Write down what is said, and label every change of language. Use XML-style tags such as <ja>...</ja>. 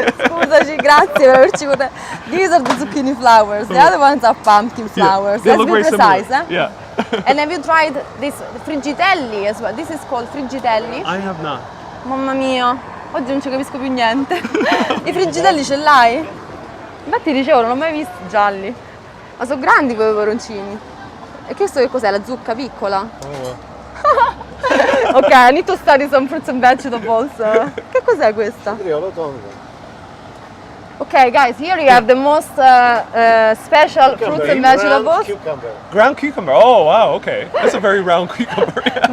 <it>Scusaci, grazie per averci potuto.</it> <en>These are the zucchini flowers. The other ones are pumpkin flowers. They look very precise, similar. Yeah. And have you tried this friggitelli as well? This is called friggitelli. I have not.</en> <it>Mamma mia, oggi non ci capisco più niente. I friggitelli ce l'hai? Infatti dicevo, non l'ho mai visti gialli. Ma sono grandi quei peperoncini. E questo che cos'è? La zucca piccola? Oh.</it> <en>Ok, I need to study some fruits and vegetables.</en> <it>Che cos'è questa?</it> <en>Okay, guys, here you have the most special fruits and vegetables. Ground cucumber. Oh, wow, okay. That's a very round cucumber.</en>